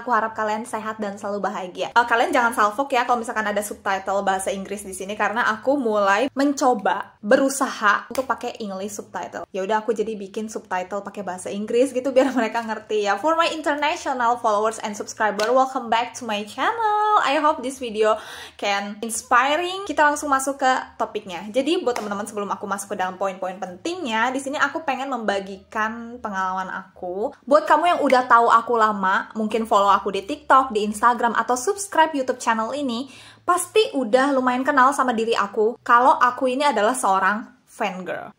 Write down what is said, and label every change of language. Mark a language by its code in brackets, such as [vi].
[id] Aku harap kalian sehat dan selalu bahagia. Kalian jangan salfok ya kalau misalkan ada subtitle bahasa Inggris di sini karena aku mulai mencoba berusaha untuk pakai English subtitle. Ya udah aku jadi bikin subtitle pakai bahasa Inggris gitu biar mereka ngerti ya. [en] For my international followers and subscriber, welcome back to my channel. I hope this video can inspiring. [id] Kita langsung masuk ke topiknya. Jadi buat teman-teman sebelum aku masuk ke dalam poin-poin pentingnya, di sini aku pengen membagikan pengalaman aku. Buat kamu yang udah tahu aku lama, mungkin follow aku di TikTok, di Instagram, atau subscribe YouTube channel ini, pasti udah lumayan kenal sama diri aku kalau aku ini adalah seorang fangirl.